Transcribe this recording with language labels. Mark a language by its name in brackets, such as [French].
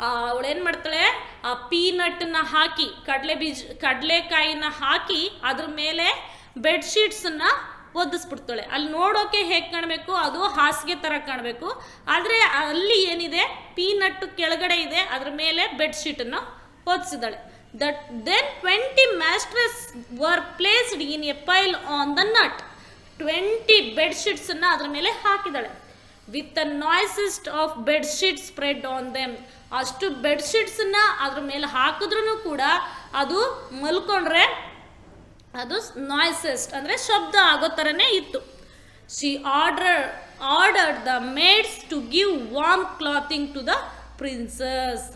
[Kannada] ಅವಳೇನು ಮಾಡ್ತಾಳೆ, ಆ ಪೀನಟ್ಟನ್ನ ಹಾಕಿ, ಕಡಲೆಕಾಯಿನ ಹಾಕಿ ಅದ್ರ ಮೇಲೆ ಬೆಡ್ಶೀಟ್ಸನ್ನು ಒದಿಸ್ಬಿಡ್ತಾಳೆ. ಅಲ್ಲಿ ನೋಡೋಕೆ ಹೇಗೆ ಕಾಣಬೇಕು, ಅದು ಹಾಸಿಗೆ ಥರ ಕಾಣಬೇಕು. ಆದರೆ ಅಲ್ಲಿ ಏನಿದೆ, ಪೀನಟ್ಟು ಕೆಳಗಡೆ ಇದೆ, ಅದ್ರ ಮೇಲೆ ಬೆಡ್ಶೀಟನ್ನು ಒದಿಸಿದಾಳೆ. [English] Then 20 mattresses were placed in a pile on the nut. [Kannada] 20 ಬೆಡ್ಶೀಟ್ಸನ್ನು ಅದ್ರ ಮೇಲೆ ಹಾಕಿದಾಳೆ. [English] With the noisiest of bedsheet spread on them. [Kannada] ಅಷ್ಟು ಬೆಡ್ಶೀಟ್ಸನ್ನು ಅದ್ರ ಮೇಲೆ ಹಾಕಿದ್ರೂ ಕೂಡ ಅದು ಮಲ್ಕೊಂಡ್ರೆ ಅದು ನಾಯ್ಸೆಸ್ಟ್ ಅಂದರೆ ಶಬ್ದ ಆಗೋ ಥರನೇ ಇತ್ತು. [English] She ordered the maids to give warm clothing to the princess.